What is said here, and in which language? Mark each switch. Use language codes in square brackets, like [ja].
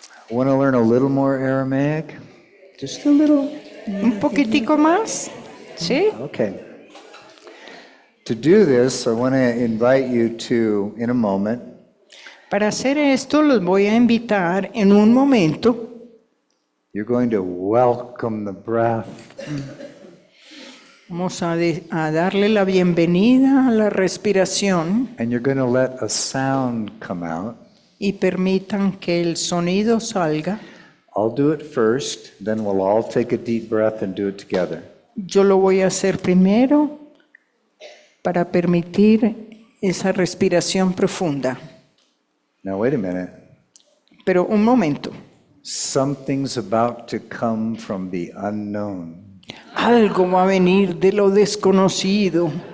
[en] Want to learn a little more Aramaic? Just a little. [es] Un poquitico más. ¿Sí? [en] Okay. To do this, I want to invite you to, in a moment, [es] Para hacer esto, los voy a invitar en un momento. [en] you're going to welcome the breath. [es] Vamos a darle la bienvenida a la respiración [en] And you're going to let a sound come out. [es] y permitan que el sonido salga. [en] I'll do it first, then we'll all take a deep breath and do it together. [es] Yo lo voy a hacer primero para permitir esa respiración profunda. [en] Now, wait a minute. [es] Pero un momento. [en] Something's about to come from the unknown. [es] Algo va a venir de lo desconocido.